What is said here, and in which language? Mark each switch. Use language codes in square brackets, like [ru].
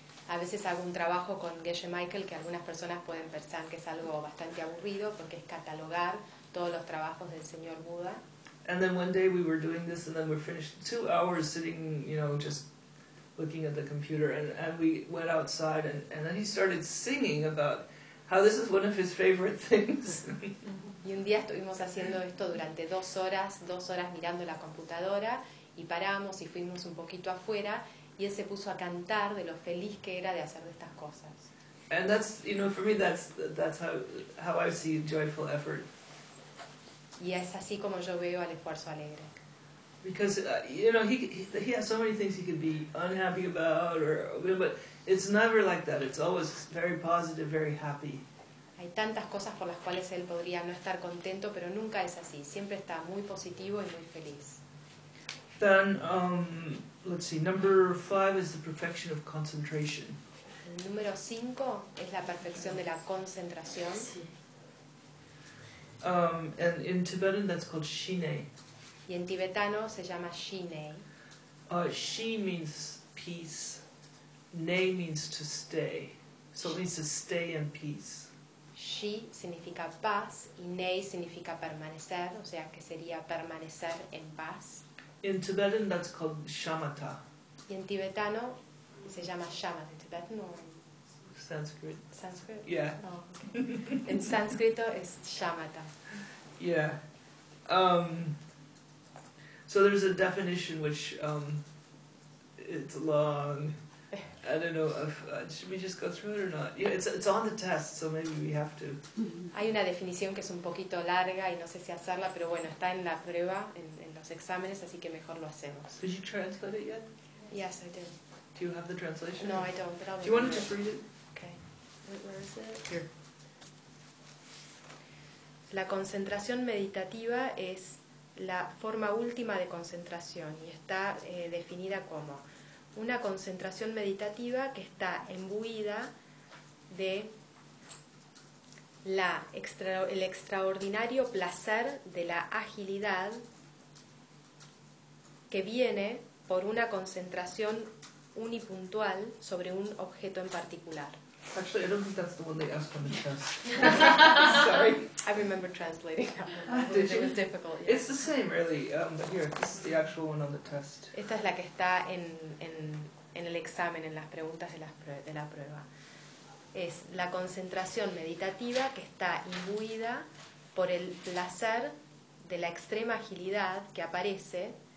[es] A veces hago un trabajo con Geshe Michael que algunas personas pueden pensar que es algo bastante aburrido porque es catalogar todos los trabajos del señor Buda. [en] And then one day we were doing this and then we finished 2 hours sitting, you know, just looking at the computer and we went outside and then he started singing about how this is one of his favorite things. [es] Y un día estuvimos haciendo esto durante 2 horas mirando la computadora y paramos y fuimos un poquito afuera y él se puso a cantar de lo feliz que era de hacer de estas cosas. [en] And that's, you know, for me that's how I see joyful effort. [es] Y es así como yo veo al esfuerzo alegre. [en] Because you know he has so many things he could be unhappy about or, but it's never like that. It's always very positive, very happy. [es] Hay tantas cosas por las cuales él podría no estar contento, pero nunca es así. Siempre está muy positivo y muy feliz. [en] Then, let's see, number 5 is the perfection of concentration. [es] El número 5 es la perfección de la concentración. [en] And in Tibetan that's called shine. [es] Y en tibetano se llama shine. [en] Shi means peace. Ne means to stay. So it means to stay in peace. [es] Shi significa paz y nei significa permanecer, o sea que sería permanecer en paz. [en] In Tibetan that's called shamatha. [es] Y en tibetano se llama shamatha. [en] In Tibetan or Sanskrit. Sanskrit. Yeah. [es] Oh. En sánscrito es shamatha. Yeah. [en] So there's a definition which it's long. I don't know if should we just go through it or not. Yeah, it's on the test, so maybe we have to. [es] Hay una definición que es un poquito larga y no sé si hacerla, pero bueno, está en la prueba, en los exámenes, así que mejor lo hacemos. [en] Did you translate it yet? Yes, I did. Do you have the translation? No, I don't. But I'll. Do you want to just read it? Okay. Where is it? Here. [es] La concentración meditativa es la forma última de concentración y está definida como una concentración meditativa que está imbuida de el extraordinario placer de la agilidad que viene por una concentración unipuntual sobre un objeto en particular. [en] Actually, I don't think that's the one they asked on the test. Sorry. I remember translating that one. Did you? It was difficult. Yeah. It's the same, really. But here, this is the actual one on the test. [es] Esta es la que está en el examen, en las preguntas de la prueba. Es la concentración meditativa que está imbuida por el placer de la extrema agilidad que aparece